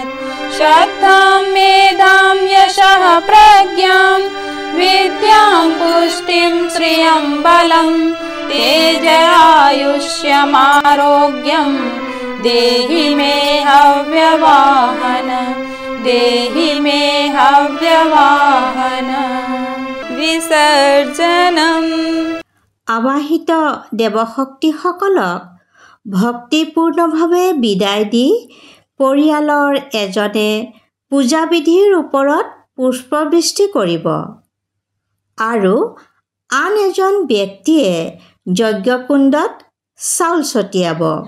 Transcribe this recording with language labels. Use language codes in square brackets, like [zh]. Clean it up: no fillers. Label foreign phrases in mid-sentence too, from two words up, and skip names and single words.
[sa] श्रद्धां मेधां यशः प्रज्ञां विद्यां पुष्टिं श्रियं बलं तेजरायुष्यमारोग्यं देहि मे हव्यवाहन, देहि मे हव्यवाहन। [as] বিসৰ্জনম। আবাহিত দেৱশক্তিসকলক ভক্তিপূৰ্ণভাৱে বিদায় দি পৰিয়ালৰ এজনে পূজাবিধিৰ ওপৰত পুষ্পবৃষ্টি কৰিব আৰু আন এজন ব্যক্তিয়ে যজ্ঞকুণ্ডত চাউল ছটিয়াব।